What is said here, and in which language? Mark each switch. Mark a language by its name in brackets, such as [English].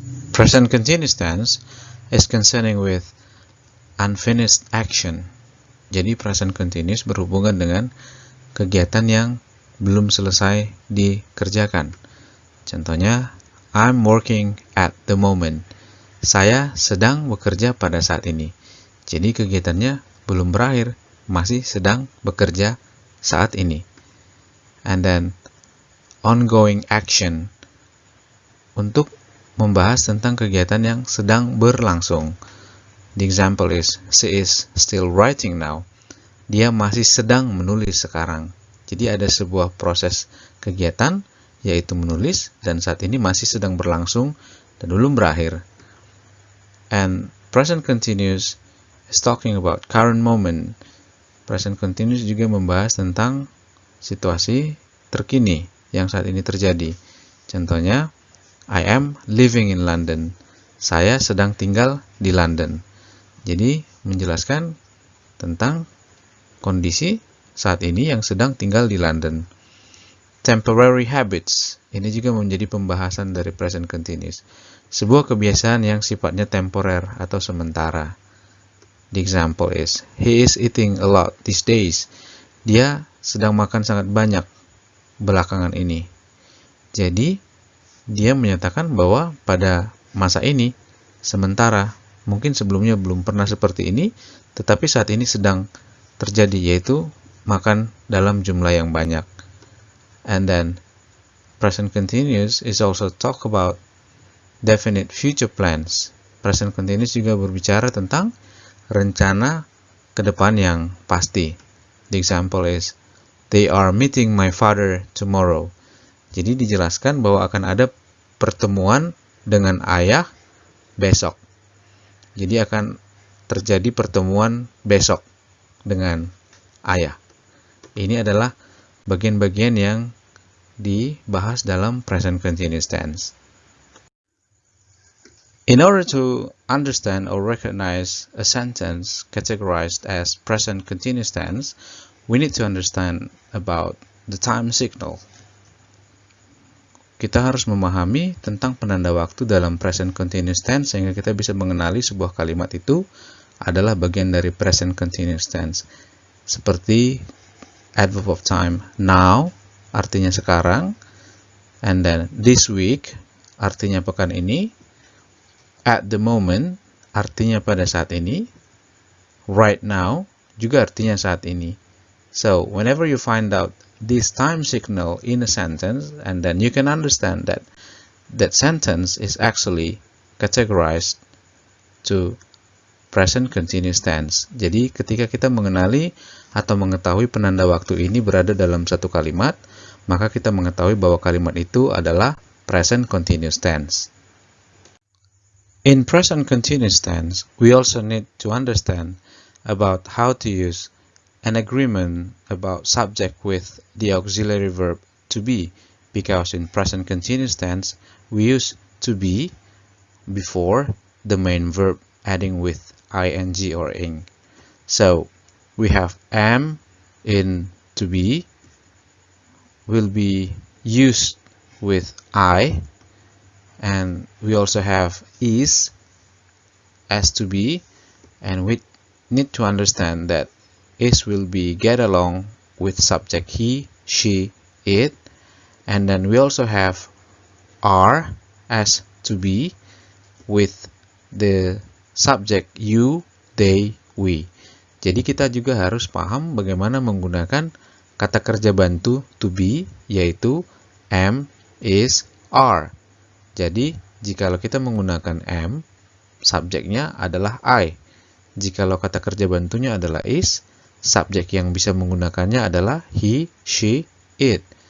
[English] Present continuous tense is concerning with unfinished action. [Indonesian] Jadi present continuous berhubungan dengan kegiatan yang belum selesai dikerjakan. Contohnya, [English] I'm working at the moment. [Indonesian] Saya sedang bekerja pada saat ini. Jadi kegiatannya belum berakhir, masih sedang bekerja saat ini. [English] And then, ongoing action. [Indonesian] Untuk membahas tentang kegiatan yang sedang berlangsung. [English] The example is, she is still writing now. [Indonesian] Dia masih sedang menulis sekarang. Jadi ada sebuah proses kegiatan, yaitu menulis, dan saat ini masih sedang berlangsung dan belum berakhir. [English] And present continuous is talking about current moment. [Indonesian] Present continuous juga membahas tentang situasi terkini yang saat ini terjadi. Contohnya, [English] I am living in London. [Indonesian] Saya sedang tinggal di London. Jadi menjelaskan tentang kondisi saat ini yang sedang tinggal di London. [English] Temporary habits. [Indonesian] Ini juga menjadi pembahasan dari present continuous. Sebuah kebiasaan yang sifatnya temporer atau sementara. [English] The example is, he is eating a lot these days. [Indonesian] Dia sedang makan sangat banyak belakangan ini. Jadi, dia menyatakan bahwa pada masa ini, sementara, mungkin sebelumnya belum pernah seperti ini, tetapi saat ini sedang terjadi, yaitu makan dalam jumlah yang banyak. [English] And then, present continuous is also talk about definite future plans. [Indonesian] Present continuous juga berbicara tentang rencana ke depan yang pasti. [English] The example is, they are meeting my father tomorrow. [Indonesian] Jadi dijelaskan bahwa akan ada pertemuan dengan ayah besok. Jadi akan terjadi pertemuan besok dengan ayah. Ini adalah bagian-bagian yang dibahas dalam present continuous tense. [English] In order to understand or recognize a sentence categorized as present continuous tense, we need to understand about the time signal. [Indonesian] Kita harus memahami tentang penanda waktu dalam present continuous tense sehingga kita bisa mengenali sebuah kalimat itu adalah bagian dari present continuous tense. Seperti adverb of time, now artinya sekarang, and then this week artinya pekan ini, at the moment artinya pada saat ini, right now juga artinya saat ini. [English] So whenever you find out this time signal in a sentence, and then you can understand that that sentence is actually categorized to present continuous tense. [Indonesian] Jadi ketika kita mengenali atau mengetahui penanda waktu ini berada dalam satu kalimat, maka kita mengetahui bahwa kalimat itu adalah present continuous tense. [English] In present continuous tense, we also need to understand about how to use an agreement about subject with the auxiliary verb to be, because in present continuous tense, we use to be before the main verb adding with ing or ing. So, we have am in to be will be used with I, and we also have is as to be, and we need to understand that is will be get along with subject he, she, it, and then we also have are as to be with the subject you, they, we. [Indonesian] Jadi kita juga harus paham bagaimana menggunakan kata kerja bantu to be, yaitu am, is, are. Jadi, jikalau kita menggunakan am, subjeknya adalah I. Jikalau kata kerja bantunya adalah is, subjek yang bisa menggunakannya adalah he, she, it.